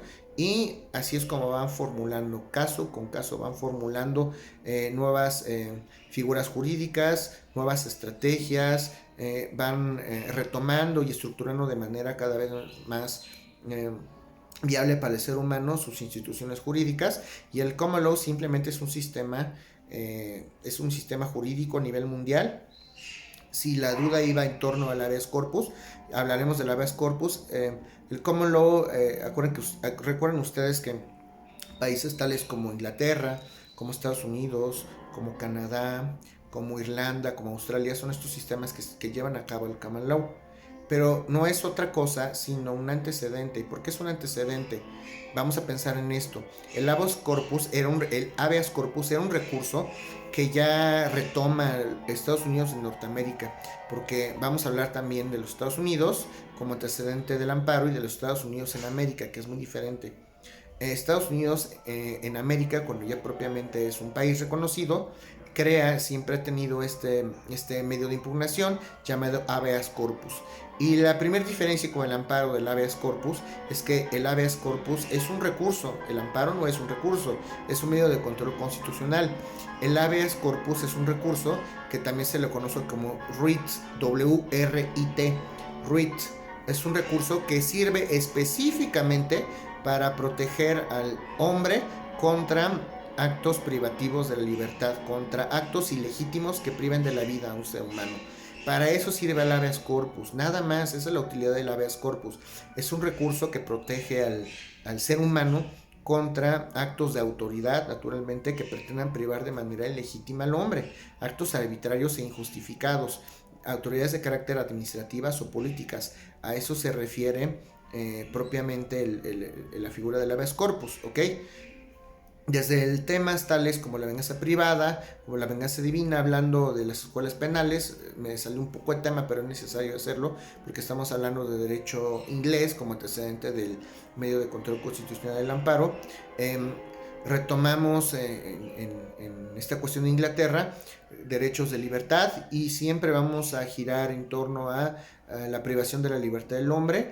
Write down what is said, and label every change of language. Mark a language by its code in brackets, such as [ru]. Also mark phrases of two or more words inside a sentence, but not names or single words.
[es] Y así es como van formulando, caso con caso, van formulando nuevas figuras jurídicas, nuevas estrategias, van retomando y estructurando de manera cada vez más viable para el ser humano sus instituciones jurídicas. Y el [en] common law [es] simplemente es un sistema jurídico a nivel mundial. Si la duda iba en torno al [la] habeas corpus, [es] hablaremos del [la] habeas corpus. [en] El common law, [es] recuerden ustedes que países tales como Inglaterra, como Estados Unidos, como Canadá, como Irlanda, como Australia, son estos sistemas que llevan a cabo el [en] common law. [es] Pero no es otra cosa sino un antecedente. ¿Y por qué es un antecedente? Vamos a pensar en esto. El [la] habeas corpus [es] era un recurso que ya retoma Estados Unidos de Norteamérica, porque vamos a hablar también de los Estados Unidos como antecedente del amparo y de los Estados Unidos en América, que es muy diferente. Estados Unidos en América, cuando ya propiamente es un país reconocido, siempre ha tenido este medio de impugnación llamado [la] habeas corpus. [es] Y la primera diferencia con el amparo del [la] habeas corpus [es] es que el [la] habeas corpus [es] es un recurso, el amparo no es un recurso, es un medio de control constitucional. El [la] habeas corpus [es] es un recurso que también se le conoce como writ, W-R-I-T, writ. Es un recurso que sirve específicamente para proteger al hombre contra actos privativos de la libertad, contra actos ilegítimos que priven de la vida a un ser humano. Para eso sirve el [la] habeas corpus, [es] nada más, esa es la utilidad del [la] habeas corpus. [es] Es un recurso que protege al ser humano contra actos de autoridad, naturalmente, que pretendan privar de manera ilegítima al hombre, actos arbitrarios e injustificados, autoridades de carácter administrativas o políticas. A eso se refiere propiamente la figura del [la] habeas corpus, [es] ¿ok? Desde el temas tales como la venganza privada, como la venganza divina, hablando de las escuelas penales, me salió un poco de tema, pero es necesario hacerlo, porque estamos hablando de derecho inglés como antecedente del medio de control constitucional del amparo. Retomamos en esta cuestión de Inglaterra derechos de libertad y siempre vamos a girar en torno a la privación de la libertad del hombre.